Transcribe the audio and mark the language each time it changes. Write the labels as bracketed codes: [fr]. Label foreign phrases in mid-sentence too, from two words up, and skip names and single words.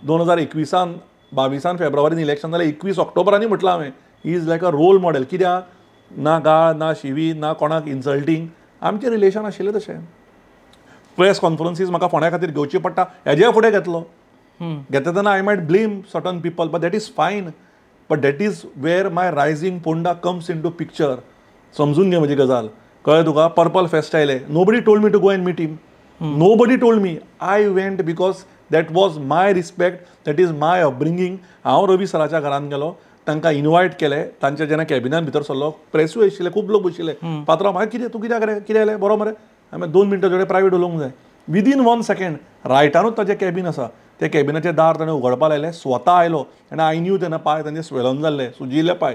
[kok] 2021 22 फेब्रुवारीन इलेक्शन जालें. 21 ऑक्टोबरांनी म्हटलं हांवें [en] he is like a role model. [kok] कित्याक ना गाळ ना शिवी ना कोणाक इन्सल्टींग. आमचें रिलेशन आशिल्लें तशें. [en] press conferences [kok] म्हाका फोंड्या खातीर घेवची पडटा हेज्या फुडें घेतलो. घेता तेन्ना [en] I might blame certain people but that is fine. But that is where my Rising Ponda comes into picture. [kok] समजून घे म्हजी गजाल. कळ्ळें तुका. पर्पल फेस्ट आयलें. [en] Nobody told me to go and meet him. Nobody told me. I went because that was my respect. That is my upbringing. [kok] हांव रवी सराच्या घरान गेलो. तांकां इनवायट केलें. तांच्या जेन्ना कॅबिनान भितर सरलो प्रेसूय आशिल्ले खूब लोक बशिल्ले. पात्रांव हांवें कितें तूं कित्याक रे कितें जालें बरो मरे. हांवें 2 मिनटां जोडे प्रायवेट उलोवंक जाय. विदीन 1 सेकंड रायटानूच ताचें कॅबिन आसा. ते कॅबिनाचें दार ताणें उगडपा लायलें. स्वता आयलो आनी [en] I knew [kok] तेन्ना पांय तांचे स्वेलन जाल्ले सुजिल्ले पांय.